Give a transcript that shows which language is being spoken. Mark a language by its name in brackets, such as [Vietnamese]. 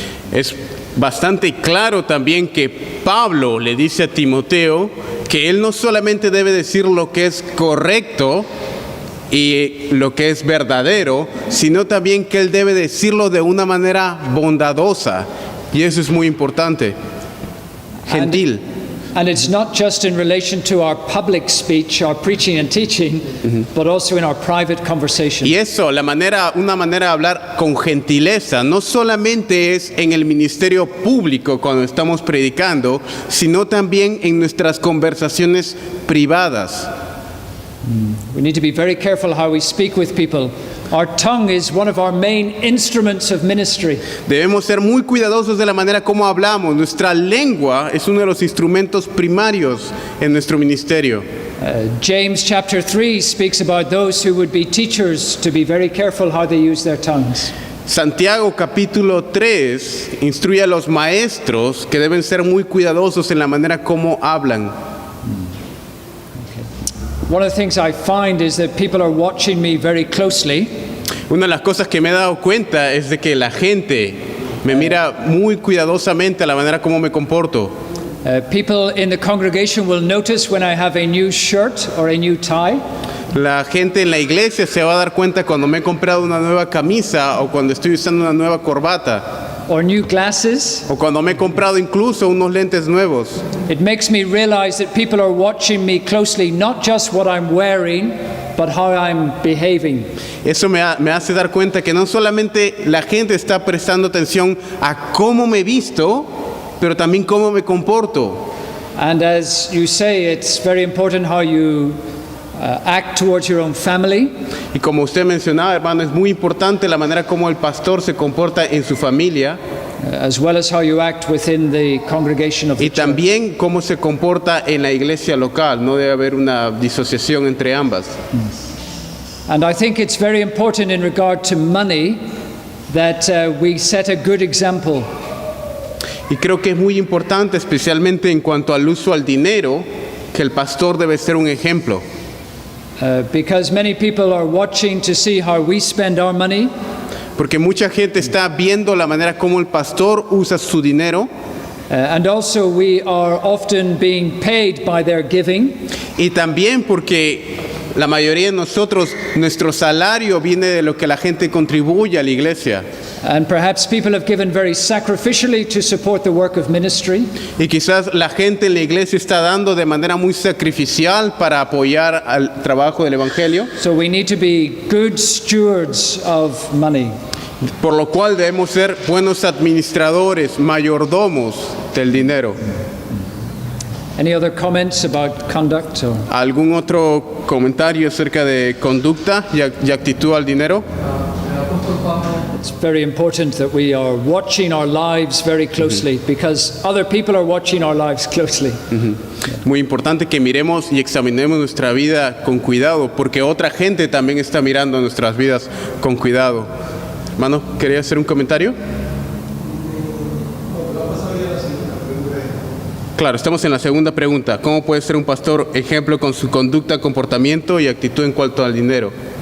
[Spanish] Es bastante claro también que Pablo le dice a Timoteo que él no solamente debe decir lo que es correcto y lo que es verdadero, sino también que él debe decirlo de una manera bondadosa. Y eso es muy importante. Gentil. [English] And it's not just in relation to our public speech, our preaching and teaching, but also in our private conversation. [Spanish] Y eso, una manera de hablar con gentileza, no solamente es en el ministerio público cuando estamos predicando, sino también en nuestras conversaciones privadas. [English] We need to be very careful how we speak with people. Our tongue is one of our main instruments of ministry. [Spanish] Debemos ser muy cuidadosos de la manera como hablamos. Nuestra lengua es uno de los instrumentos primarios en nuestro ministerio. [English] James chapter 3 speaks about those who would be teachers to be very careful how they use their tongues. [Spanish] Santiago capítulo 3 instruye a los maestros que deben ser muy cuidadosos en la manera como hablan. [English] One of the things I find is that people are watching me very closely. [Spanish] Una de las cosas que me he dado cuenta es de que la gente me mira muy cuidadosamente a la manera como me comporto. [English] People in the congregation will notice when I have a new shirt or a new tie. [Spanish] La gente en la iglesia se va a dar cuenta cuando me he comprado una nueva camisa o cuando estoy usando una nueva corbata [English] Or new glasses. [Spanish] o cuando me he comprado incluso unos lentes nuevos. [English] It makes me realize that people are watching me closely, not just what I'm wearing, but how I'm behaving. [Spanish] Eso me hace dar cuenta que no solamente la gente está prestando atención a cómo me visto, pero también cómo me comporto. [English] And as you say, it's very important how you act towards your own family. [Spanish] Y como usted mencionaba, hermano, es muy importante la manera como el pastor se comporta en su familia [English] As well as how you act within the congregation of the [Spanish] y [English] church. [Spanish] también cómo se comporta en la iglesia local. No debe haber una disociación entre ambas. [English] And I think it's very important in regard to money that we set a good example. [Spanish] Y creo que es muy importante, especialmente en cuanto al uso al dinero, que el pastor debe ser un ejemplo. [English] Because many people are watching to see how we spend our money. [Spanish] Porque mucha gente está viendo la manera como el pastor usa su dinero. [English] And also we are often being paid by their giving. [Spanish] Y también porque la mayoría de nosotros, nuestro salario viene de lo que la gente contribuye a la iglesia. [English] And perhaps people have given very sacrificially to support the work of ministry. [Spanish] Y quizás la gente en la iglesia está dando de manera muy sacrificial para apoyar al trabajo del evangelio. [English] So we need to be good stewards of money. [Spanish] Por lo cual debemos ser buenos administradores, mayordomos del dinero. [English] Any other comments about conduct? Or? [Spanish] ¿Algún otro comentario acerca de conducta y actitud al dinero? [English] It's very important that we are watching our lives very closely because other people are watching our lives closely. [Spanish] Muy importante que miremos y examinemos nuestra vida con cuidado, porque otra gente también está mirando nuestras vidas con cuidado. Hermano, ¿quería hacer un comentario? Claro, estamos en la segunda pregunta. ¿Cómo puede ser un pastor ejemplo con su conducta, comportamiento y actitud en cuanto al dinero?